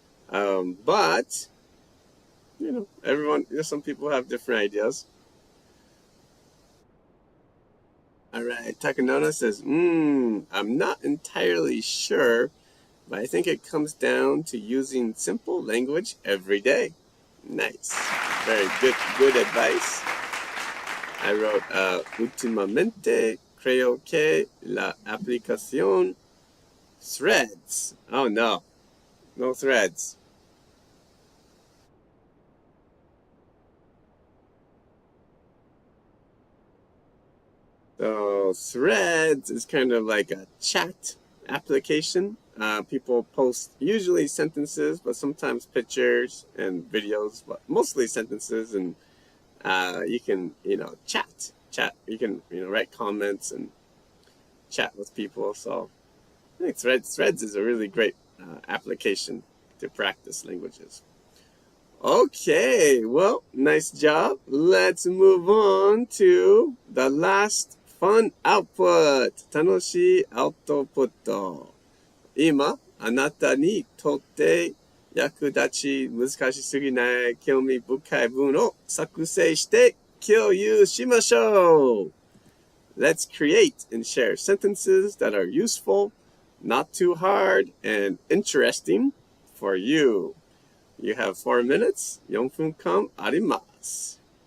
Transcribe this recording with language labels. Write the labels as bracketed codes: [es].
[en] But, everyone, some people have different ideas. All right, Takanona says, I'm not entirely sure, but I think it comes down to using simple language every day. Nice. Very good advice. I wrote, [es] últimamente creo que la aplicación Threads. [en] Oh, no Threads. So Threads is kind of like a chat application. people post usually sentences, but sometimes pictures and videos, but mostly sentences. And you can, chat. You can, write comments and chat with people. So I think Threads is a really great application to practice languages. Okay, well, nice job. Let's move on to the last fun output. [ja] 楽しいアウトプット。今、あなたにとって役立ち難しすぎない興味深い文を作成して共有しましょう。 [en] Let's create and share sentences that are useful, not too hard, and interesting for you. You have 4 minutes. [ja] 4分間あります。